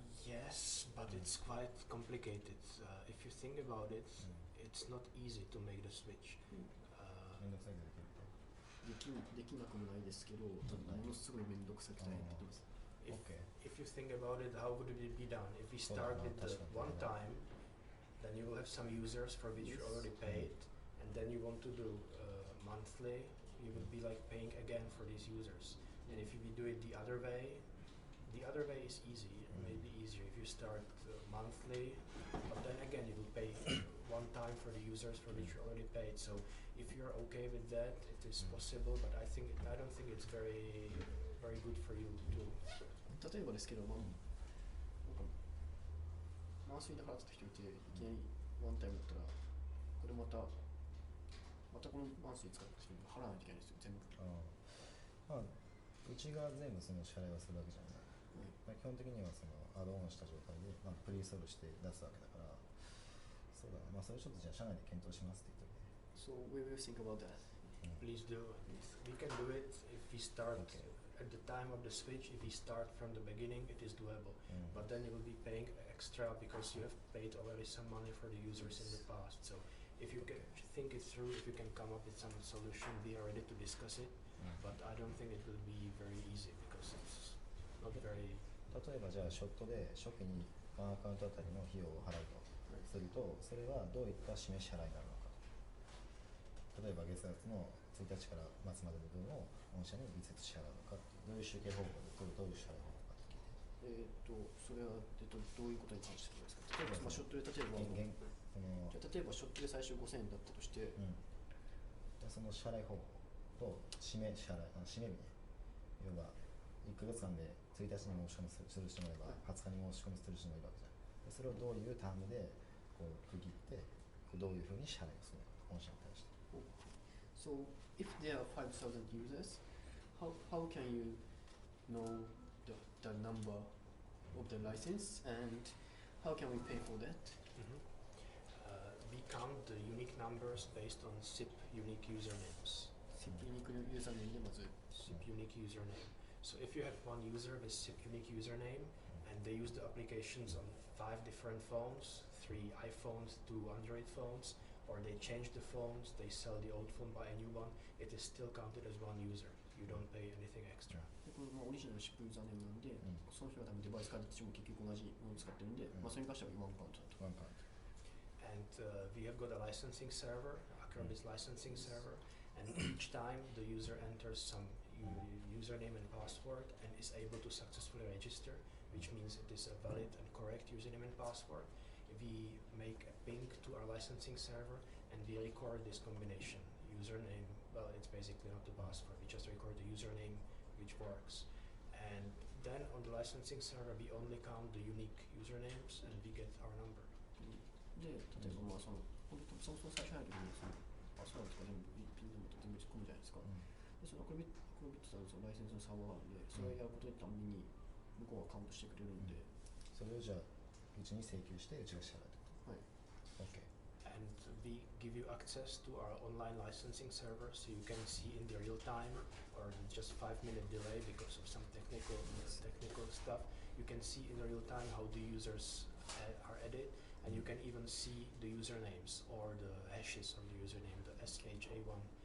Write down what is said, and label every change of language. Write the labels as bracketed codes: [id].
[en] Yes, but it's quite complicated. If you think about it, it's not easy to make the switch. [ja] めんどくさいけどできるってできなくもないですけど、ものすごいめんどくさくて大変って言ってます。 [en] If you think about it, how would it be done? If we start with the one time, then you will have some users for which you already paid, and then you want to do monthly, you would be like paying again for these users. And if you do it the other way is easy, maybe easier if you start monthly, but then again you will pay one time for the users for which you already paid. So if you're okay with that, it is possible, but I don't think it's very good for you to. [ja] 例えばですけど、なんかマンスリーで払ってた人いて、いきなりワンタイムだったら、これまたこのマンスリー使った人に払わないといけないんですよ、全部。まあ、うちが全部その支払いをするわけじゃない。まあ、基本的にはそのアドオンした状態で、まあ、プリインストールして出すわけだから、そうだね、まあ、それちょっとじゃあ社内で検討しますって言っといて。 [en] So we will think about that. Please do. We can do it if we start at the time of the switch. If we start from the beginning, it is doable. But then you will be paying extra because you have paid already some money for the users in the past. So if you can think it through, if you can come up with some solution, we are ready to discuss it. But I don't think it will be very easy because it's not very. [ja] 例えばじゃあショットで初期にワンアカウントあたりの費用を払うとすると、それはどういった示し払いになるのかと。例えば月額の1日から末までの分を御社にいつ支払うのかっていう、どういう集計方法でどういう支払い方法かって聞いて。それは、どういうことに関してですか。例えば、ショットで例えばショットで最初5000円だったとして、その支払い方法と締め日ね、要はいく月間で1日に申し込みする人もいれば20日に申し込みする人もいるわけじゃん。それをどういうタームでこう区切ってどういうふうに支払いをするのか、御社に対して。 [en] So if there are 5,000 users, how can you know the number of the license and how can we pay for that? We count the unique numbers based on SIP unique usernames. [ja] SIP unique username でまず [en] SIP unique username. So if you have one user with SIP unique username and they use the applications on 5 different phones, 3 iPhones, 2 Android phones, or they change the phones, they sell the old phone, buy a new one, it is still counted as one user. You don't pay anything extra. [ja] これオリジナルのシップユーザーネームなんで、その人が多分デバイスから私も結局同じものを使ってるんで、それに関してはワンカウントだと。ワンカウント。 [en] And we have got a licensing server, acrobits licensing server, and each time the user enters some username and password and is able to successfully register, which means it is a valid and correct username and password, we make a ping to our licensing server and we record this combination. Username, well, it's basically not the password, we just record the username which works. And then on the licensing server, we only count the unique usernames and we get our number. [ja] で、例えばその最初入る時にそのパスワードとか全部ピンでも全部突っ込むじゃないですか。でそのアクロビットさんのそのライセンスのサーバーがあるんで、それをやることでために向こうはカウントしてくれるんで、それをじゃあうちに請求してうちが支払うってこと。はい。OK。 [en] And we give you access to our online licensing server so you can see in the real time or just 5-minute delay because of some technical stuff. You can see in the real time how the users are added, and you can even see the usernames or the hashes of the username, the SHA1.